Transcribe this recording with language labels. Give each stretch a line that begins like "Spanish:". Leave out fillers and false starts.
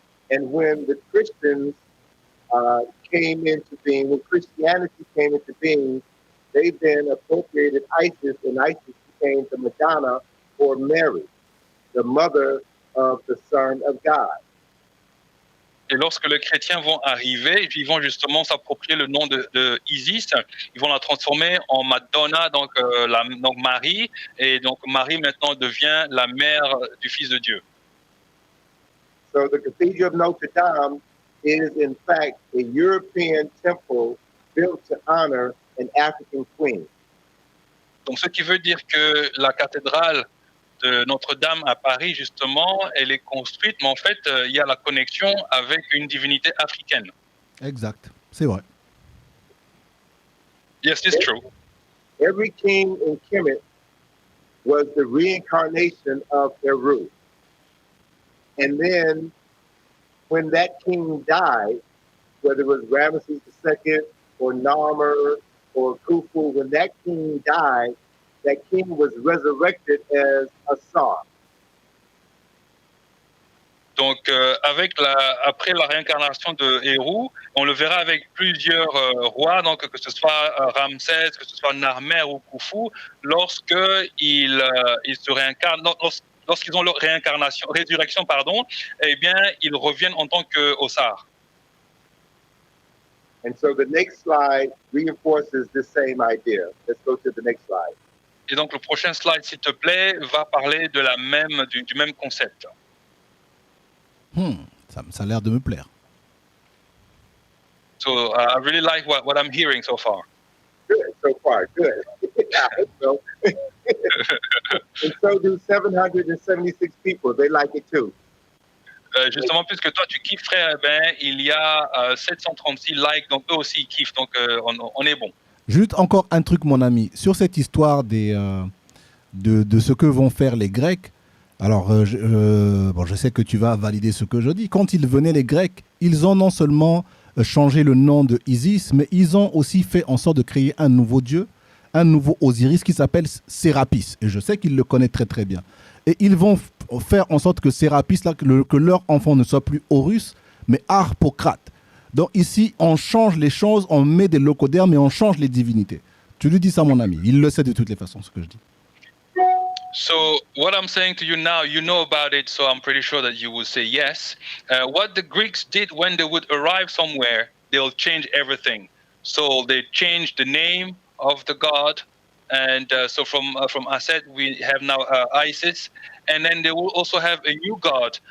English: And when the Christians came into being, when Christianity came into being, they then appropriated Isis, and Isis became the Madonna, or Mary, the mother of the Son of God.
French: Et lorsque les chrétiens vont arriver, ils vont justement s'approprier le nom de Isis, ils vont la transformer en Madonna, donc Marie, et donc Marie maintenant devient la mère du Fils de Dieu.
English: So the Cathedral of Notre Dame is in fact a European temple built to honor an African queen.
French: Donc ce qui veut dire que la cathédrale de Notre-Dame à Paris, justement, elle est construite, mais en fait, il y a la connexion avec une divinité africaine. Exact, c'est vrai.
English: Yes, it's true. Every king in Kemet was the reincarnation of Eru. And then when that king died, whether it was Ramesses II or Narmer or Khufu, when that king died, that king was resurrected as a Tsar.
French: Donc, après la réincarnation de Héru, on le verra avec plusieurs rois, donc que ce soit Ramsès, que ce soit Narmer ou Khufu, lorsqu'ils se réincarnent, lorsqu'ils ont leur résurrection, eh bien, ils reviennent en tant qu'Ossar.
English: And so the next slide reinforces this same idea. Let's go to the next slide.
French: Et donc, le prochain slide, s'il te plaît, va parler de du même concept. Ça a l'air de me plaire.
English: So I really like what I'm hearing so far. Good, so far, good. I hope so. And so do 776 people. They like it too.
French: Justement, puisque toi tu kiffes, frère, il y a 736 likes, donc eux aussi ils kiffent, donc on est bon. Juste encore un truc, mon ami, sur cette histoire de ce que vont faire les Grecs. Alors, je sais que tu vas valider ce que je dis. Quand ils venaient, les Grecs, ils ont non seulement changé le nom de Isis, mais ils ont aussi fait en sorte de créer un nouveau dieu, un nouveau Osiris qui s'appelle Sérapis. Et je sais qu'ils le connaissent très très bien. Et ils vont faire en sorte que Sérapis, que leur enfant ne soit plus Horus, mais Harpocrate. Donc ici, on change les choses, on met des locodermes et on change les divinités. Tu lui dis ça, mon ami. Il le sait de toutes les façons, ce que je dis.
English: So what I'm saying to you now, you know about it, so I'm pretty sure that you will say yes. What the Greeks did when they would arrive somewhere, they'll change everything. So they changed the name of the god, and so from Aset we have now Isis, and then they will also have a new god.